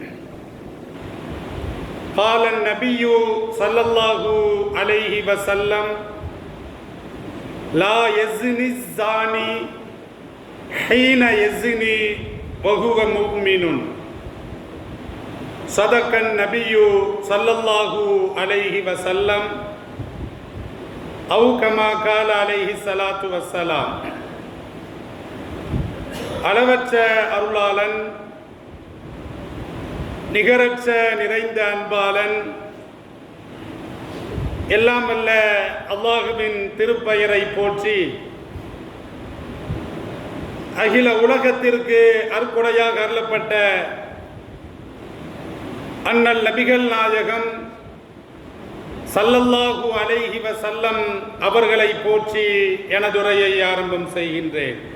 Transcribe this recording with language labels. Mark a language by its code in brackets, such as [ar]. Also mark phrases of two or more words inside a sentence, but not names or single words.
[ar] قال النبي صلى الله عليه وسلم: لا يزني الزاني حين يزني وهو مؤمن. صدق النبي صلى الله عليه وسلم أو كما قال عليه الصلاة والسلام. [ta] அளவற்ற அருளாளன், நிகரற்ற நிறைந்த அன்பாளன், எல்லாம் வல்ல அல்லாஹுவின் திருப்பெயரை போற்றி அகில உலகத்திற்கு அற்கொடையாக அருளப்பட்ட அண்ணல் நபிகள் நாயகம் [ar] صلى الله عليه وسلم [ta] அவர்களை போற்றி எனதுரையை ஆரம்பம் செய்கின்றேன்.